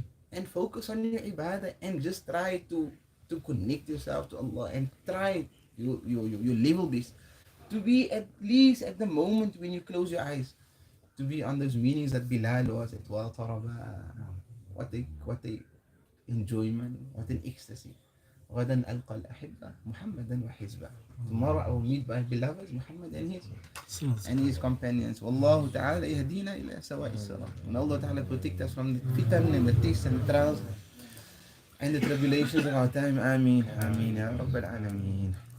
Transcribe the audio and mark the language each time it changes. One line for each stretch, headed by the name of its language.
English: And focus on your ibadah and just try to connect yourself to Allah and try your level best to be at least at the moment when you close your eyes to be on those meanings that Bilal was at Wa Taraba. What a enjoyment, what an ecstasy.
Arabic: غدا ألقى الأحبة محمدا وحزبه.
English: Tomorrow I will meet my beloved Muhammad and his companions.
Arabic: Wallahu ta'ala yahdina ila sawa'i salam.
English: And Allah ta'ala protect us from the fitan and the tests and the trials and the tribulations of our time.
Arabic: Ameen. Ameen ya Rabbal Alameen.